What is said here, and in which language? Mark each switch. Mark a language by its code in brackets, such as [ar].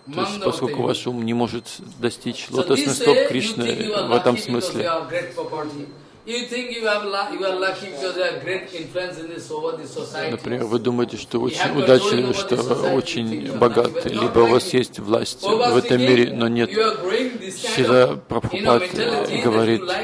[ru] То есть, поскольку ваш ум не может достичь лотосных стоп Кришны в этом смысле. [en] You think you are lucky because you have great influence in this over this society. [ru] Например, вы думаете, что очень удачно, что очень богат, либо у вас есть власть в этом мире, но нет. Шрила Прабхупад говорит.